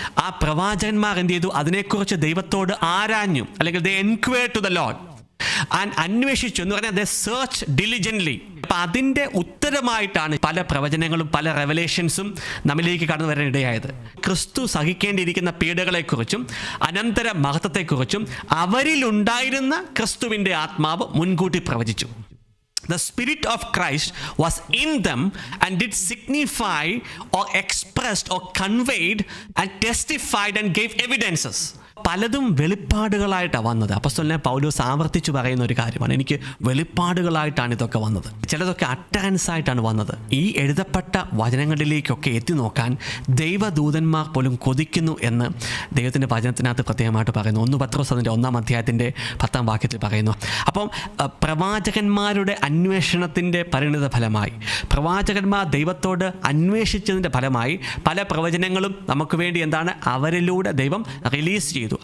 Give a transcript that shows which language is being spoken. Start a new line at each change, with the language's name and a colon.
Malayalam: ആ പ്രവാചകന്മാർ എന്ത് ചെയ്തു? അതിനെക്കുറിച്ച് ദൈവത്തോട് ആരാഞ്ഞു, അല്ലെങ്കിൽ
English: they enquired to the lord
Malayalam: and അന്വേഷിച്ചു എന്ന് പറഞ്ഞാൽ
English: They search diligently.
Malayalam: അപ്പം അതിൻ്റെ ഉത്തരമായിട്ടാണ് പല പ്രവചനങ്ങളും പല റെവലേഷൻസും നമ്മിലേക്ക് കടന്നു വരാൻ ഇടയായത്. ക്രിസ്തു സഹിക്കേണ്ടിയിരിക്കുന്ന പീഡകളെക്കുറിച്ചും അനന്തര മഹത്വത്തെക്കുറിച്ചും അവരിലുണ്ടായിരുന്ന ക്രിസ്തുവിൻ്റെ ആത്മാവ് മുൻകൂട്ടി പ്രവചിച്ചു.
English: The Spirit of Christ was in them and did signify or expressed or conveyed and testified and gave evidences.
Malayalam: പലതും വെളിപ്പാടുകളായിട്ടാണ് വന്നത്. അപ്പോസ്തലനായ പൗലോസ് ആവർത്തിച്ചു പറയുന്ന ഒരു കാര്യമാണ്, എനിക്ക് വെളിപ്പാടുകളായിട്ടാണ് ഇതൊക്കെ വന്നത്. ചിലതൊക്കെ അട്ടറൻസ് ആയിട്ടാണ് വന്നത്. ഈ എഴുതപ്പെട്ട വചനങ്ങളിലേക്കൊക്കെ എത്തി നോക്കാൻ ദൈവദൂതന്മാർ പോലും കൊതിക്കുന്നു എന്ന് ദൈവത്തിൻ്റെ വചനത്തിനകത്ത് പ്രത്യേകമായിട്ട് പറയുന്നു. 1 പത്രോസ് അതിൻ്റെ 1-ാം അധ്യായത്തിൻ്റെ 10-ാം വാക്യത്തിൽ പറയുന്നു. അപ്പം പ്രവാചകന്മാരുടെ അന്വേഷണത്തിൻ്റെ പരിണിത ഫലമായി, പ്രവാചകന്മാർ ദൈവത്തോട് അന്വേഷിച്ചതിൻ്റെ ഫലമായി പല പ്രവചനങ്ങളും നമുക്ക് വേണ്ടി എന്താണ് അവരിലൂടെ ദൈവം റിലീസ് ചെയ്തു.